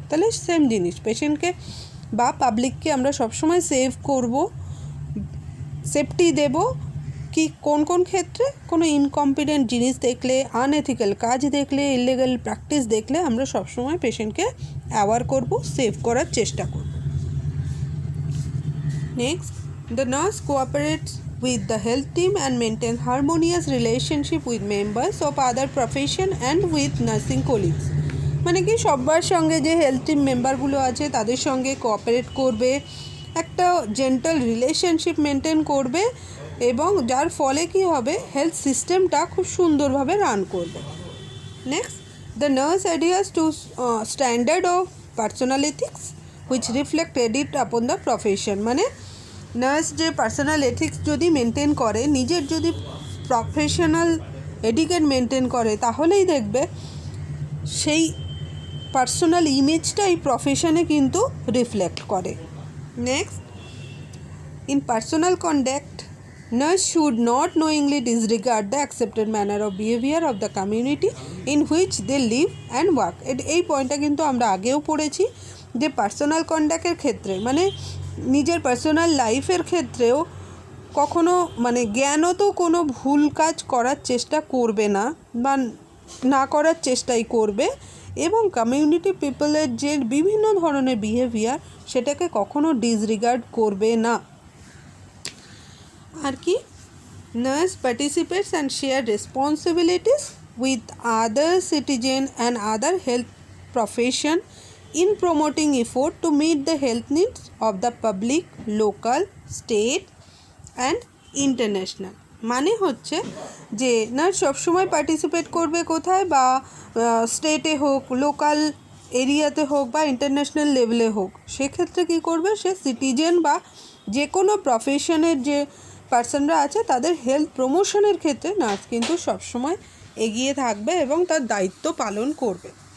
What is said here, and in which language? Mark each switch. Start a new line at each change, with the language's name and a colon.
Bangla: তাহলে সেম জিনিস, পেশেন্টকে বা পাবলিককে আমরা সবসময় সেভ করব, সেফটি দেব। কি কোন কোন ক্ষেত্রে? কোনো ইনকম্পিটেন্ট জিনিস দেখলে, আনএথিক্যাল কাজ দেখলে, ইলিগাল প্র্যাকটিস দেখলে আমরা সবসময় পেশেন্টকে অ্যাওয়ার করব, সেভ করার চেষ্টা করব।
English: Next, the nurse cooperates with the health team and maintain harmonious relationship with members of other profession and with nursing colleagues।
Bangla: মানে কি, সবার সঙ্গে যে হেলথ টিম মেম্বারগুলো আছে তাদের সঙ্গে কোঅপারেট করবে, একটা জেন্টাল রিলেশনশিপ মেনটেন করবে, এবং যার ফলে কি হবে, হেলথ সিস্টেমটা খুব সুন্দরভাবে রান করবে।
English: Next, the nurse adheres to standard of personal ethics which reflect credit upon the profession।
Bangla: মানে নার্স যে পার্সোনাল এথিক্স যদি মেনটেন করে, নিজের যদি প্রফেশনাল এটিকেট মেনটেন করে, তাহলেই দেখবে সেই পার্সোনাল ইমেজটা এই প্রফেশনে কিন্তু রিফ্লেক্ট করে। Next,
English: In personal conduct Nurse should not knowingly disregard the accepted manner of behavior of the community in which they live and work.
Bangla: এই পয়েন্টটা কিন্তু আমরা আগেও পড়েছি যে পার্সোনাল কন্ডাক্টের ক্ষেত্রে মানে নিজের পার্সোনাল লাইফের ক্ষেত্রেও কখনো মানে জ্ঞানত কোনো ভুল কাজ করার চেষ্টা করবে না বা না করার চেষ্টাই করবে এবং কমিউনিটি পিপলের যে বিভিন্ন ধরনের বিহেভিয়ার সেটাকে কখনো ডিসরিগার্ড করবে না।
English: আর কি nurse participates and share responsibilities with other citizen and other health profession in promoting effort to meet the health needs of the public, local, state and international.
Bangla: মানে হচ্ছে যে নার্স সবসময় পার্টিসিপেট করবে কোথায় বা স্টেটে হোক, লোকাল এরিয়াতে হোক বা ইন্টারন্যাশনাল লেভেলে হোক, সেক্ষেত্রে কী করবে সে সিটিজেন বা যে কোনো প্রফেশনের যে পার্সনরা আছে তাদের হেলথ প্রমোশনের ক্ষেত্রে নার্স কিন্তু সবসময় এগিয়ে থাকবে এবং তার দায়িত্ব পালন করবে।